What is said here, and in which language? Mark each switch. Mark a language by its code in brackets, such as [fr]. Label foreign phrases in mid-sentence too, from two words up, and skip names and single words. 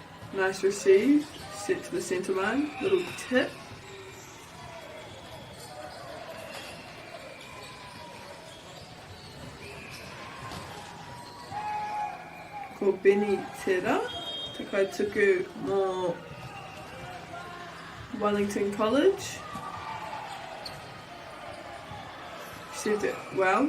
[en] Nice receive. Set to the centre line. Little tip. [mi] Ko Benny Tera. Takai tuku mō Wellington College. [en] Set it well.